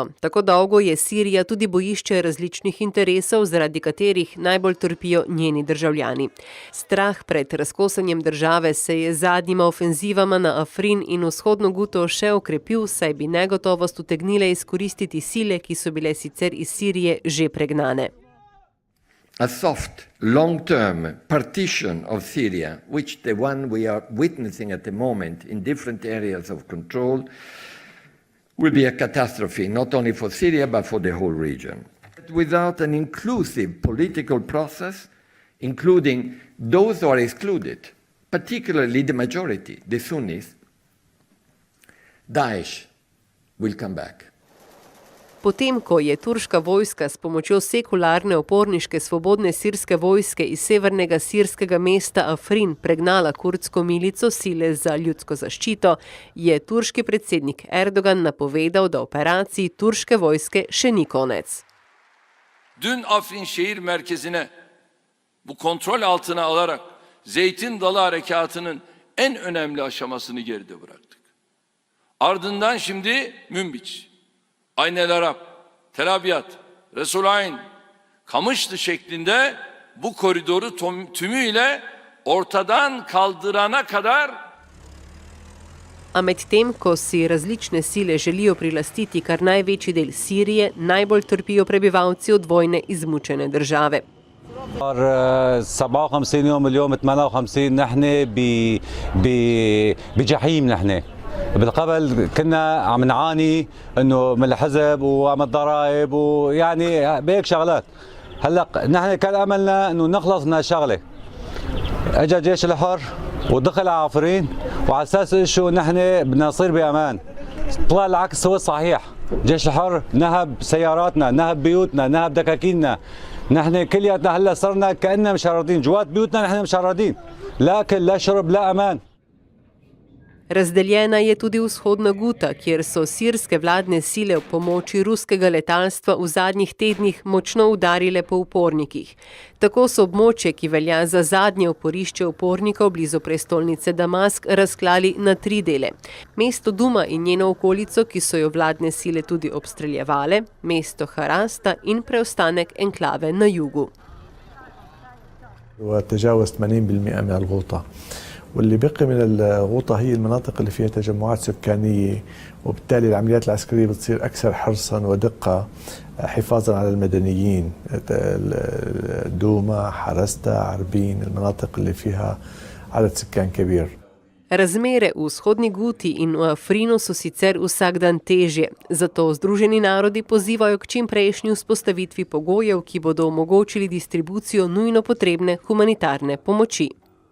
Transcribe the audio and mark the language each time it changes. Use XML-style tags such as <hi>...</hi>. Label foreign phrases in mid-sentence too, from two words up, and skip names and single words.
<sl>Tako dolgo je Sirija tudi bojišče različnih interesov, zaradi katerih najbolj trpijo njeni državljani. Strah pred razkosanjem države se je z zadnjima ofenzivama na Afrin in vzhodno Guto še okrepil, saj bi negotovost utegnile izkoristiti sile, ki so bile sicer iz Sirije že pregnane.</sl> <en>A soft, long-term partition of Syria, which the one we are witnessing at the moment in different areas of control, will be a catastrophe, not only for Syria, but for the whole region. Without an inclusive political process, including those who are excluded, particularly the majority, the Sunnis, Daesh will come back.</en> <sl>Potem, ko je turška vojska s pomočjo sekularne oporniške svobodne sirske vojske iz severnega sirskega mesta Afrin pregnala kurdsko milico sile za ljudsko zaščito, je turški predsednik Erdogan napovedal, da operaciji turške vojske še ni konec.</sl> <tr>Dün Afrin şehir merkezine bu kontrol altına alarak Zeytin Dalı Harekatı'nın en önemli aşamasını geride bıraktık. Ardından şimdi Münbiç, Aynel Arap, Tel Abyad, Resulayn, Kamışlı şeklinde bu koridoru tümüyle ortadan kaldırana kadar.</tr> <sl>A medtem, ko si različne sile želijo prilastiti kar največji del Sirije, najbolj trpijo prebivalci od vojne izmučene države.</sl> <ar>صار 57 يوم اليوم 58 نحن بجحيم نحن. بالقبل كنا عم نعاني انه من الحزب وعم الضرائب ويعني بهيك شغلات. هلا نحن كان املنا انه نخلص من هالشغله. اجى جيش الحر ودخل على عفرين وعلى اساس شو نحن بدنا نصير بامان. طلع العكس هو الصحيح. جيش الحر نهب سياراتنا، نهب بيوتنا، نهب دكاكيننا. نحن كلياتنا هلا صرنا كأننا مشردين، جوات بيوتنا نحن مشردين. لا أكل، لا شرب، لا أمان.</ar> <sl>Razdeljena je tudi vzhodna Guta, kjer so sirske vladne sile v pomoči ruskega letalstva v zadnjih tednih močno udarile po upornikih. Tako so območje, ki velja za zadnje oporišče upornikov blizu prestolnice Damask, razklali na 3 dele. Mesto Duma in njeno okolico, ki so jo vladne sile tudi obstreljevale, mesto Harasta in preostanek enklave na jugu.</sl> <ar>وتجاوز 80% من الغوطة. واللي بقي من الغوطة هي المناطق اللي فيها تجمعات سكانية، وبالتالي العمليات العسكرية بتصير أكثر حرصا ودقة حفاظا على المدنيين. دوما، حرستا، عربين، المناطق اللي فيها عدد سكان كبير.</ar> <sl>Razmere v vzhodni Guti in v Afrinu so sicer vsak dan težje, zato Združeni narodi pozivajo k čimprejšnji vzpostavitvi pogojev, ki bodo omogočili distribucijo nujno potrebne humanitarne pomoči.</sl>